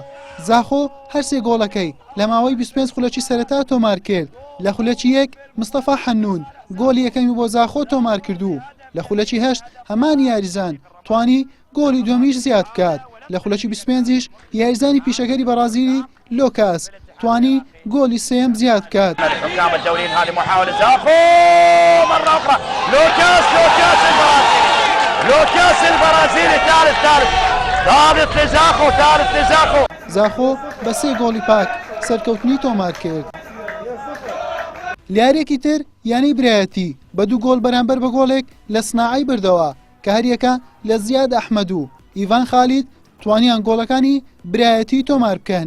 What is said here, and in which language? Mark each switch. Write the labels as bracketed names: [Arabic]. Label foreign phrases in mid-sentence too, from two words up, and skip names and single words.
[Central Kurdish] زاخۆ هەر سێ گۆڵەکەی لە ماوەی 25 خولەکی سەرەتا تۆمار کرد. لە خولەکی 1 مستەفا حەنون گۆڵی یەکەمی بۆ زاخۆ تۆمار کردو. لە خولەکی 8 هەمان یاریزان توانی گۆڵی دووەمیش زیاد بکات. لە خولەکی 25ش یاریزانی پیشەکەری بەرازیلی لۆکاس توانی گۆڵی سێم زیاد بکات. [Arabic] حكام الدوليين هذه محاولة زاخو مرة أخرى لوكاس البرازيلي ثالث لزاخو [Central Kurdish] زاخۆ بە 3 گۆڵی پاک سەرکەوتنی تۆمار کرد. لیارێکی تر یانەی برایەتی بە 2 گۆڵ بەرامبەر بە گۆڵێک لە سناعی بردەوە کە هەریەکە لە زیاد ئەحمەد و ئیڤان خالید توانیان گۆڵەکانی برایەتی تۆمار بکەن.